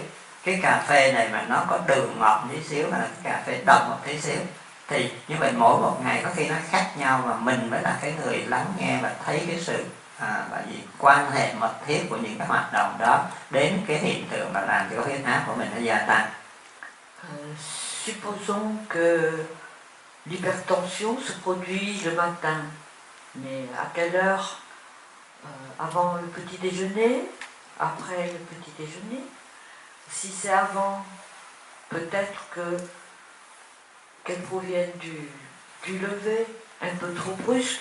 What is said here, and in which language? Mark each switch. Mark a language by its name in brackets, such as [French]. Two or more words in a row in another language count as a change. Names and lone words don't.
[Vietnamese] Cái cà phê này mà nó có đường ngọt một tí xíu hay là cái cà phê đậm một tí xíu, thì như vậy mỗi một ngày có khi nó khác nhau, và mình mới là cái người lắng nghe và thấy cái sự bởi vì quan hệ mật thiết của những cái hoạt động đó đến cái hiện tượng mà làm cho huyết áp của mình nó gia tăng. [French] Supposons que l'hypertension se produit le matin, mais à quelle heure? Avant le petit déjeuner, après le petit déjeuner? Si c'est avant, peut-être qu'elle provienne du lever un peu trop brusque.